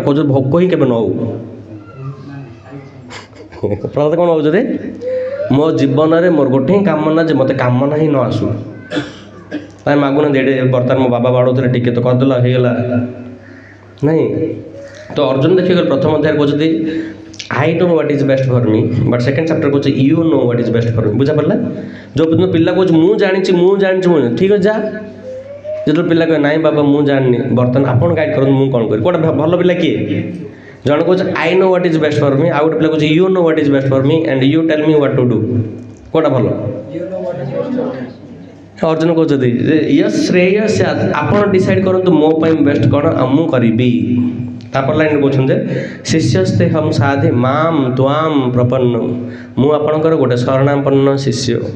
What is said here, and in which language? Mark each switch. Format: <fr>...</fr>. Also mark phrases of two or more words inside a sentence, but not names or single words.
<or>କହୁଛନ୍ତି ଭୋକ ହିଁ କେବେ ନ ହଉ। ପ୍ରହ୍ଲାଦ କ'ଣ କହୁଛନ୍ତି? ମୋ ଜୀବନରେ ମୋର ଗୋଟେ ହିଁ କାମନା ଯେ ମୋତେ କାମନା ହିଁ ନ ଆସୁ। ତାই ମାଗୁନାହାନ୍ତି ଏଠି ବର୍ତ୍ତମାନ ମୋ ବାବା ବାଡ଼ଉଥିଲେ ଟିକେ ତ କରିଦେଲା ହେଇଗଲା ନାଇଁ। ତ ଅର୍ଜୁନ ଦେଖିଗଲେ ପ୍ରଥମ ଅଧ୍ୟାୟରେ କହୁଛନ୍ତି</or> <en>I know what is best for me,</en> <or>but</or> <en>second chapter</en> <or>କହୁଛି</or> <en>you know what is best for me।</en> <or>ବୁଝାପଡ଼ିଲା? ଯେଉଁ ପିଲା କହୁଛି ମୁଁ ଜାଣିଛି ଠିକ୍ ଅଛି ଯା। ଯେତେବେଳେ ପିଲା କହେ ନାଇଁ ବାବା ମୁଁ ଜାଣିନି, ବର୍ତ୍ତମାନ ଆପଣ ଗାଇଡ଼ କରନ୍ତୁ ମୁଁ କ'ଣ କରିବି। କେଉଁଟା ଭଲ ପିଲା କିଏ? ଜଣେ କହୁଛି</or> <en>I know what is best for me,</en> <or>ଆଉ ଗୋଟେ ପିଲା କହୁଛି</or> <en>you know what is best for me and you tell me what to do।</en> <or>କେଉଁଟା ଭଲ? ଅର୍ଜୁନ କହୁଛନ୍ତି ଯେ ୟସ୍ ଶ୍ରେୟସ୍ ଆପଣ ଡିସାଇଡ଼୍ କରନ୍ତୁ ମୋ ପାଇଁ ବେଷ୍ଟ କ'ଣ ଆଉ ମୁଁ କରିବି। ତାପରେ ଲାଇନ୍ କହୁଛନ୍ତି ଶିଷ୍ୟସ୍ତେ ହମ୍ ସାଧେ ମାମ୍ ତ୍ୱାମ୍ ପ୍ରପନ୍ନ, ମୁଁ ଆପଣଙ୍କର ଗୋଟେ ଶରଣାପନ୍ନ ଶିଷ୍ୟ।</or>